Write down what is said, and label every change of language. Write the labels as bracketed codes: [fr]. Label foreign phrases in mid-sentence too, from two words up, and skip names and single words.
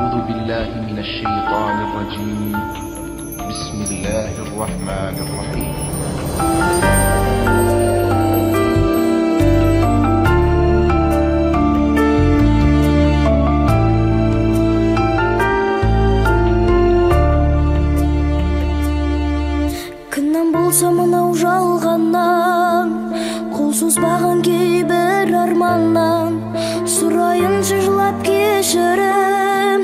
[ar] بالله من الشيطان الرجيم. بسم الله الرحمن الرحيم. [kk] Кімнен болса мынау жалғаннан, қол созбаған кейбір арманнан, сұрайыншы жылап кешірім.